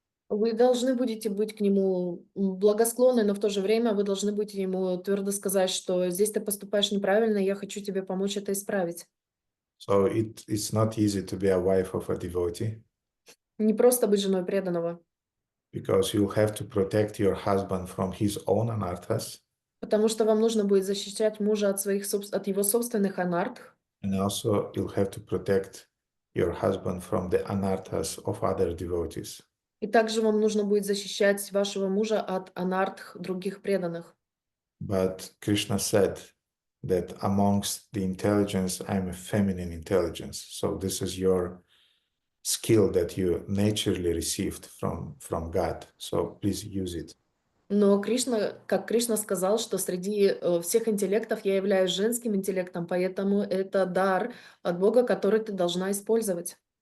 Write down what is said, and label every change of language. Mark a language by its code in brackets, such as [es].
[ru] Вы должны будете быть к нему благосклонны, но в то же время вы должны будете ему твердо сказать, что здесь ты поступаешь неправильно, и я хочу тебе помочь это исправить. [en] So it's not easy to be a wife of a devotee. [ru] Не просто быть женой преданного. [en] Because you'll have to protect your husband from his own anarthas. [ru] Потому что вам нужно будет защищать мужа от его собственных анартх. [en] And also you'll have to protect your husband from the anarthas of other devotees. [ru] И также вам нужно будет защищать вашего мужа от анартх других преданных. [en] But Krishna said that amongst the intelligence, I'm a feminine intelligence. So this is your skill that you naturally received from God. So please use it. [ru] Но как Кришна сказал, что среди всех интеллектов я являюсь женским интеллектом, поэтому это дар от Бога, который ты должна использовать.